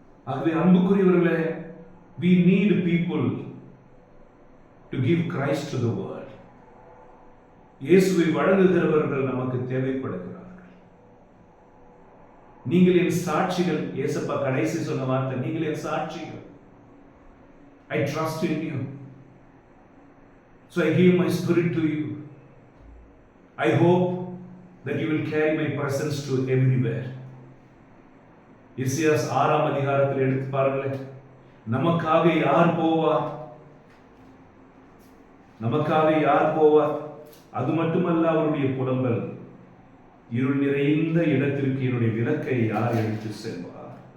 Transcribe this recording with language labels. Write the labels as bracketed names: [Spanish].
[Tamil] ஆகவே அன்புக்குரியவர்களே, [English] we need people to give Christ to the world. [Tamil] இயேசுவை வழங்குகிறவர்கள் நமக்கு தேவைப்படுகிறார்கள். நீங்கள் என் சாட்சிகள். இயேசப்பா கடைசி சொன்ன வார்த்தை, நீங்கள் என் சாட்சிகள். [English] I trust in you. So I give my spirit to you. I hope that you will carry my presence to everywhere. [Tamil] இசையாஸ் 6ஆம் அதிகாரத்தில் எடுத்து பாருங்களேன். நமக்காக யார் போவார்? நமக்காக யார் போவார்? அது மட்டுமல்ல, அவருடைய புலம்பல், இருள் நிறைந்த இடத்திற்கு என்னுடைய விளக்கை யார் எடுத்து செல்வார்?